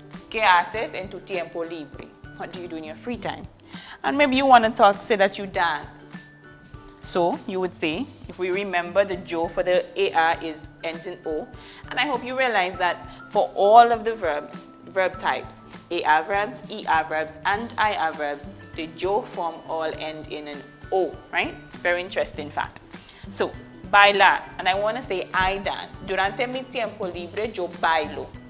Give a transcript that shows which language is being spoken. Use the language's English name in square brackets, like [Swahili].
[Spanish] ¿Qué haces en tu tiempo libre? [English] What do you do in your free time? And maybe you want to say that you dance. So you would say, if we remember, the jo for the AR is ends in O. And I hope you realize that for all of the verb types, AR verbs, ER verbs, and IR verbs, the jo form all end in an O, right? Very interesting fact. So, bailar, and I want to say I dance. [Spanish] Durante mi tiempo libre, yo bailo.